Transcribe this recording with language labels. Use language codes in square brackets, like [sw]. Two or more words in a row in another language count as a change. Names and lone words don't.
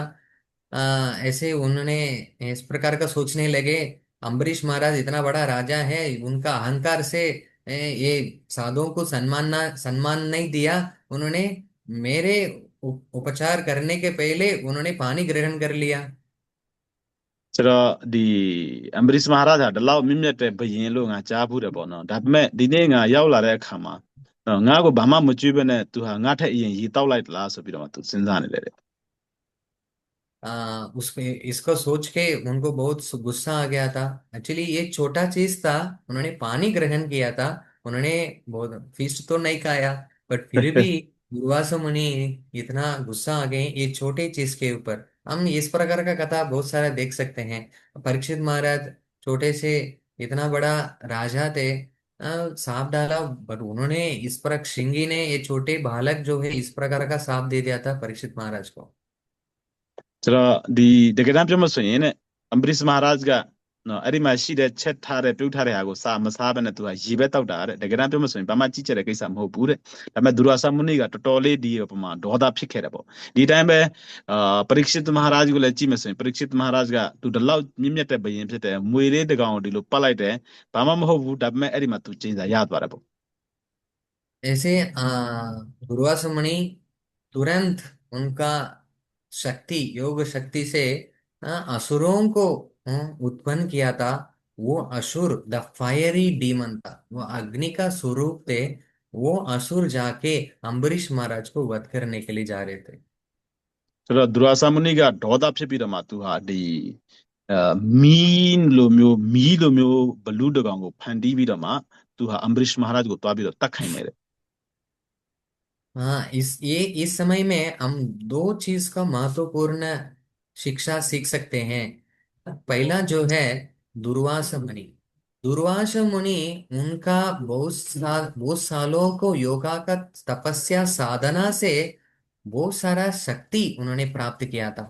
[hi] ऐसे उन्होंने इस प्रकार का सोचने लगे, अम्बरीश महाराज इतना बड़ा राजा है, उनका अहंकार से ये साधुओं को सम्मान नहीं दिया। उन्होंने मेरे उपचार करने के पहले उन्होंने पानी ग्रहण कर लिया। [my] ဆိုတော့ဒီအမ်ဘရစ်မဟာရာဂျ်ကဒီလောက်မြင့်မြတ်တဲ့ဘုရင်လို့ငါကြားဘူးတယ်ပေါ့နော်ဒါပေမဲ့ဒီနေ့ငါရောက်လာတဲ့အခါမှာနော်ငါ့ကိုဘာမှမကြွေးဘဲနဲ့သူဟာငါ့ထက်အရင်ရေတောက်လိုက်သလားဆိုပြီးတော့မှသူစဉ်းစားနေတယ်တဲ့ [hi] उसमें इसको सोच के उनको बहुत गुस्सा आ गया था। एक्चुअली ये छोटा चीज था, उन्होंने पानी ग्रहण किया था, उन्होंने बहुत फीस्ट तो नहीं खाया, बट फिर भी दुर्वासा मुनि इतना गुस्सा आ गए ये छोटे चीज के ऊपर। हम इस प्रकार का कथा बहुत सारा देख सकते हैं। परीक्षित महाराज छोटे से इतना बड़ा राजा थे, सांप डाला, बट उन्होंने इस प्रकार श्रृंगी ने ये छोटे बालक जो है इस प्रकार का सांप दे दिया था परीक्षित महाराज को। [my] ဆိုတော့ဒီတကယ်တမ်းပြောမှဆိုရင်တဲ့အမ်ဘရစ်မဟာရာဂျ်ကနော်အဲ့ဒီမှာရှိတဲ့ချက်ထားတဲ့ပြုတ်ထားတဲ့ဟာကိုစာမစားဘဲနဲ့သူကရေပဲတောက်တာတဲ့တကယ်တမ်းပြောမှဆိုရင်ဘာမှကြီးကျယ်တဲ့ကိစ္စမဟုတ်ဘူးတဲ့ဒါပေမဲ့ဒုရဝါစာမဏိကတော်တော်လေးဒီပမာဒေါသဖြစ်ခဲ့တယ်ပေါ့ဒီတိုင်းပဲပရိက္ခိတမဟာရာဂျ်ကိုလည်းကြည့်မယ်ဆိုရင်ပရိက္ခိတမဟာရာဂျ်ကသူဒီလောက်မြင့်မြတ်တဲ့ဘုရင်ဖြစ်တယ်မွေလေးတကောင်ကိုဒီလိုပတ်လိုက်တယ်ဘာမှမဟုတ်ဘူးဒါပေမဲ့အဲ့ဒီမှာသူကျင်းစာရသွားတယ်ပေါ့ [hi] ऐसे दुर्वासा मुनि तुरंत उनका योग शक्ति से असुरों को उत्पन्न किया था। वो असुर [en] the fiery demon [hi] था, वो अग्नि का स्वरूप थे। वो असुर जाके अम्बरीश महाराज को वध करने के लिए जा रहे थे। [my] ဆိုတော့ဒုရဝါစာမဏိကဒေါသဖြစ်ပြီးတော့မှသူဟာဒီမီးလိုမျိုးဘလူးတကောင်ကိုဖန်တီးပြီးတော့မှသူဟာအမ်ဘရစ်မဟာရာဂျ်ကိုတွားပြီးတော့တတ်ခိုင်းတယ်တဲ့ [hi] हाँ, इस समय में हम दो चीज का महत्वपूर्ण शिक्षा सीख सकते हैं। पहला जो है दुर्वासा मुनि। दुर्वासा मुनि उनका बहुत सालों को योगा का तपस्या साधना से बहुत सारा शक्ति उन्होंने प्राप्त किया था।